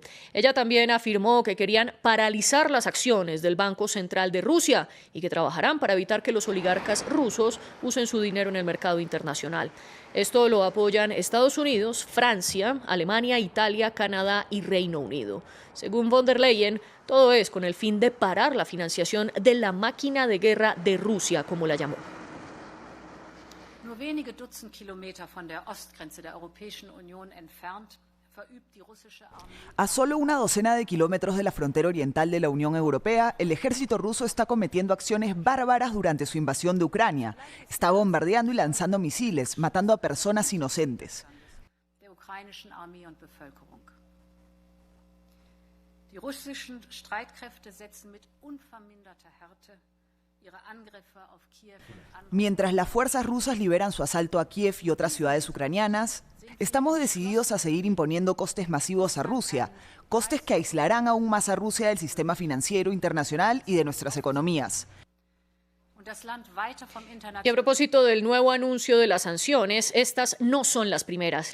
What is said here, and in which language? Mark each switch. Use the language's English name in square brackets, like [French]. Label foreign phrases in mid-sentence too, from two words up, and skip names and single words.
[Spanish] Ella también afirmó que querían paralizar las acciones del Banco Central de Rusia y que trabajarán para evitar que los oligarcas rusos usen su dinero en el mercado internacional. Esto lo apoyan Estados Unidos, Francia, Alemania, Italia, Canadá y Reino Unido. Según von der Leyen, todo es con el fin de parar la financiación de la máquina de guerra de Rusia, como la llamó. [German] Nur wenige Dutzend Kilometer von der Ostgrenze der Europäischen Union entfernt verübt die russische Armee. [Spanish] A solo una docena de kilómetros de la frontera oriental de la Unión Europea, el ejército ruso está cometiendo acciones bárbaras durante su invasión de Ucrania. Está bombardeando y lanzando misiles, matando a personas inocentes. [German] Der ukrainischen Armee und Bevölkerung. Die russischen Streitkräfte setzen mit unverminderter Härte ihre Angriffe auf Kiew und andere. [Spanish] Mientras las fuerzas rusas liberan su asalto a Kiev y otras ciudades ucranianas, estamos decididos a seguir imponiendo costes masivos a Rusia, costes que aislarán aún más a Rusia del sistema financiero internacional y de nuestras economías. Y a propósito del nuevo anuncio de las sanciones, estas no son las primeras.